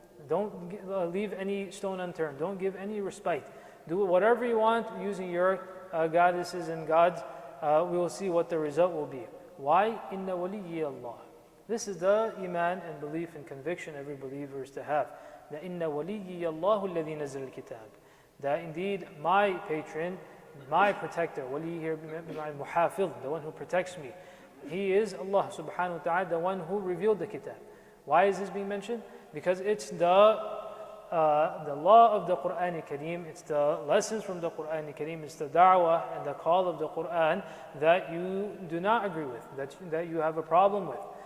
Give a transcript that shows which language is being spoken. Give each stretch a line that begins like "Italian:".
English: Don't leave any stone unturned. Don't give any respite. Do whatever you want using your goddesses and gods. We will see what the result will be. Why?
Arabic: إِنَّ وَلِيِّ اللَّهِ.
English: This is the iman and belief and conviction every believer is to have. That
Arabic: إِنَّ وَلِيِّ اللَّهُ الَّذِي نَزَّلَ الْكِتَابِ.
English: That indeed my patron, my protector, wali here, my muhafidh, the one who protects me, he is Allah subhanahu wa ta'ala, the one who revealed the kitab. Why is this being mentioned? Because it's the law of the Quran Kareem, it's the lessons from the Quran Kareem, it's the da'wah and the call of the Quran that you do not agree with, that you have a problem with.